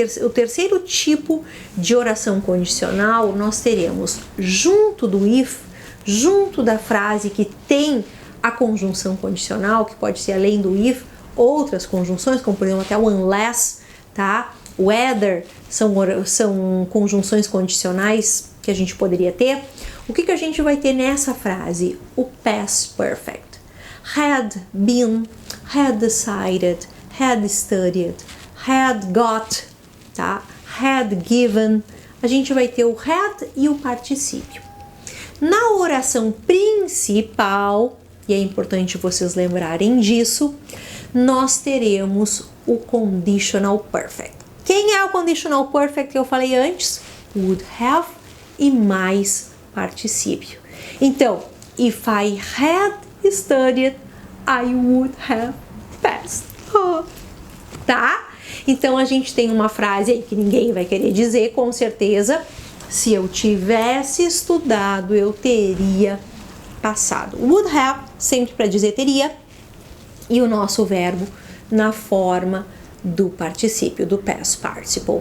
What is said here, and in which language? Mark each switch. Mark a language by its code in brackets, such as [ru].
[pt] O terceiro tipo de oração condicional, nós teremos junto do if, junto da frase que tem a conjunção condicional, que pode ser além do if, outras conjunções, como por exemplo até o unless, tá? Whether, são conjunções condicionais que a gente poderia ter. O que a gente vai ter nessa frase? O past perfect. [en] Had been, had decided, had studied, had got, tá? Had given. [pt] A gente vai ter o had e o particípio. Na oração principal, e é importante vocês lembrarem disso, nós teremos o conditional perfect. Quem é o conditional perfect que eu falei antes? Would have e mais particípio. [en] Então, if I had studied, I would have passed. Oh, tá? [pt] Então, a gente tem uma frase aí que ninguém vai querer dizer, com certeza. Se eu tivesse estudado, eu teria passado. Would have, sempre para dizer teria, e o nosso verbo na forma do particípio, do past participle.